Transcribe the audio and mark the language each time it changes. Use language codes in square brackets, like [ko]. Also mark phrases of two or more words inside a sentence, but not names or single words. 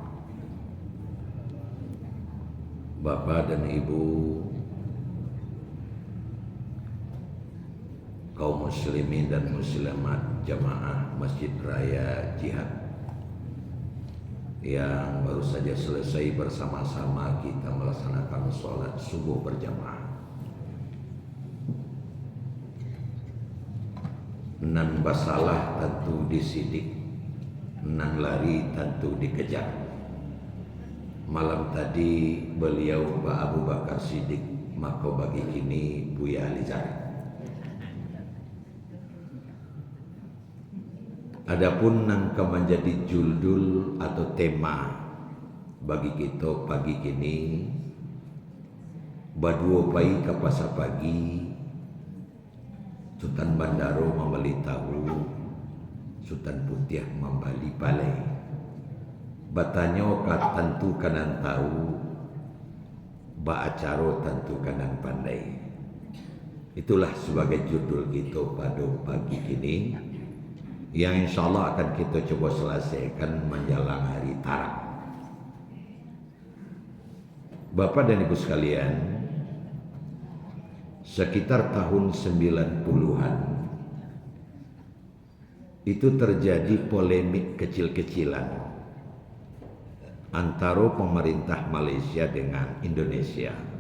[id] Bapak dan Ibu kaum muslimin dan muslimat jamaah Masjid Raya Jihad yang baru saja selesai bersama-sama kita melaksanakan sholat subuh berjamaah. [min] Nan basalah tentu disidik, nan lari tentu dikejar. [id] Malam tadi beliau Pak Abu Bakar Siddiq, maka bagi kini Buya Alizari. Adapun nang menjadi judul atau tema bagi kita pagi kini, [min] baduo pai ke pasar pagi, Sultan Bandaro membeli tahu, Sultan Putiah membeli balai. Batanyo kat tentu kanan tahu, ba acaro tentu kanan pandai. [id] Itulah sebagai judul kita pada pagi kini, yang [ar] insya Allah [id] akan kita coba selesaikan menjelang hari Tarak. Bapak dan Ibu sekalian, sekitar tahun 90-an itu terjadi polemik kecil-kecilan antara pemerintah Malaysia dengan Indonesia.